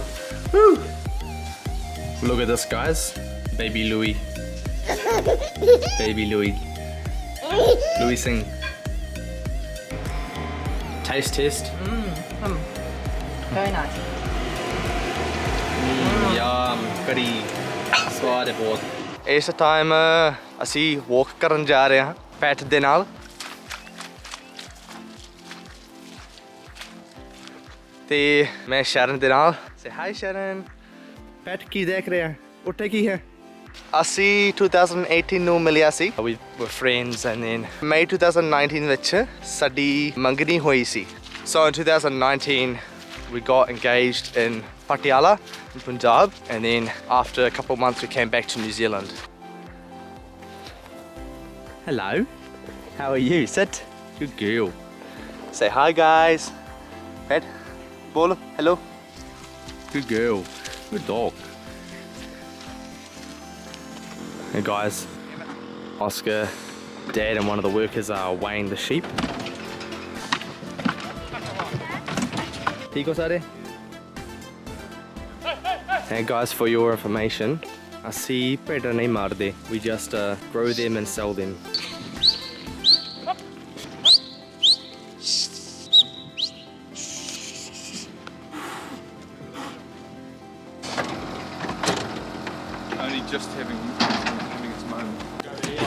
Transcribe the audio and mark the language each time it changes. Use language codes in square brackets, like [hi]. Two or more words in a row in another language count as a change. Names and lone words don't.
[en] Woo! Look at this guys. Baby Louis. Baby Louis. Louis Singh. Taste test. Very nice। Yum, curry. [pa] ਸਵਾਦ ਹੈ ਬਹੁਤ। ਇਸ ਟਾਈਮ ਅਸੀਂ ਵਾਕ ਕਰਨ ਜਾ ਰਹੇ ਹਾਂ ਪੈਟ ਦੇ ਨਾਲ। ਤੇ ਮੈਂ ਸ਼ਰਨ ਦੇ ਨਾਲ। [en] say hi [pa] ਸ਼ਰਨ। ਪੈਟ ਕੀ ਦੇਖ ਰਿਹਾ? ਉੱਤੇ ਕੀ ਹੈ? ਅਸੀਂ 2018 ਨੂੰ ਮਿਲਿਆ ਸੀ। [en] We were friends and then May [pa] 2019 ਵਿੱਚ ਸਾਡੀ ਮੰਗਣੀ ਹੋਈ ਸੀ। [en] So in 2019 we got engaged in Patiala in Punjab, and then after a couple of months we came back to New Zealand. Hello, how are you? Sit. Good girl. Say hi guys. Pet. Bolo. Hello. Good girl. Good dog. Hey guys, Oscar, Dad and one of the workers are weighing the sheep. Patrikios are there? And guys, for your information, [pa] ਅਸੀਂ ਭੇਡਾਂ ਨਹੀਂ ਮਾਰਦੇ. [en] We just grow them and sell them. Only just having its moment.